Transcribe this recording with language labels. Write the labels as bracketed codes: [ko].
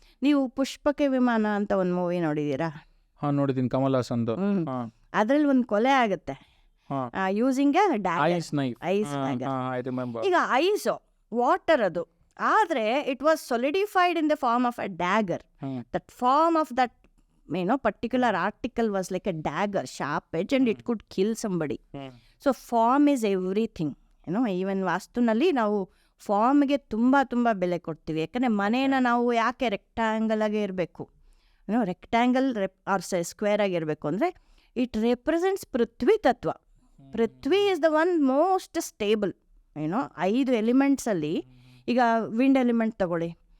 [kn] ನೀವು ಪುಷ್ಪಕ ವಿಮಾನ ಅಂತ ಒಂದು ಮೂವಿ ನೋಡಿದ್ದೀರಾ? ನೋಡಿದ್ದೀನಿ, ಕಮಲ್ ಹಾಸನ್ದು. ಅದ್ರಲ್ಲಿ ಒಂದು ಕೊಲೆ ಆಗುತ್ತೆ ಯೂಸಿಂಗ್ ಐಸ್. ಈಗ [en] ice water [kn] ಅದು, ಆದರೆ [en] It was solidified in the form of a dagger. That form of that particular article was like a dagger, sharp edge, and it could kill somebody. So form is everything. [kn] Even ವಾಸ್ತುನಲ್ಲಿ ನಾವು ಫಾರ್ಮ್ಗೆ ತುಂಬ ತುಂಬ ಬೆಲೆ ಕೊಡ್ತೀವಿ. ಯಾಕಂದರೆ ಮನೇನ ನಾವು ಯಾಕೆ ರೆಕ್ಟ್ಯಾಂಗಲ್ ಆಗಿ ಇರಬೇಕು, ರೆಕ್ಟ್ಯಾಂಗಲ್ ಆರ್ ಸ್ಕ್ವೇರ್ ಆಗಿರಬೇಕು ಅಂದರೆ [en] it represents [kn] ಪೃಥ್ವಿ ತತ್ವ. ಪೃಥ್ವಿ [en] Is the one most stable. [kn] 5 ಎಲಿಮೆಂಟ್ಸಲ್ಲಿ ಈಗ ವಿಂಡ್ ಎಲಿಮೆಂಟ್ ತಗೊಳ್ಳಿ.